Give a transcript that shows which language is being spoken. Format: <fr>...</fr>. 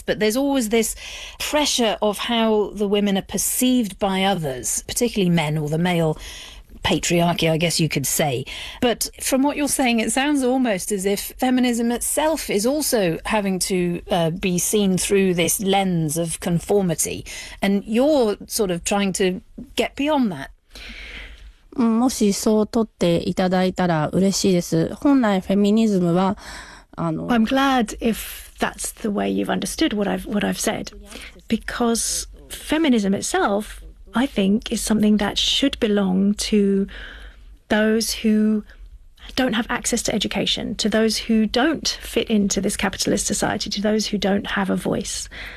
<en>But there's always this pressure of how the women are perceived by others, particularly men or the male patriarchy, I guess you could say. But from what you're saying, it sounds almost as if feminism itself is also having to be seen through this lens of conformity. And you're sort of trying to get beyond that.</en> <ja>もしそう取っていただいたら嬉しいです。本来フェミニズムは、</ja> <en>I'm glad if that's the way you've understood what I've said. Because feminism itself, I think, is something that should belong to those who don't have access to education, to those who don't fit into this capitalist society, to those who don't have a voice.</en>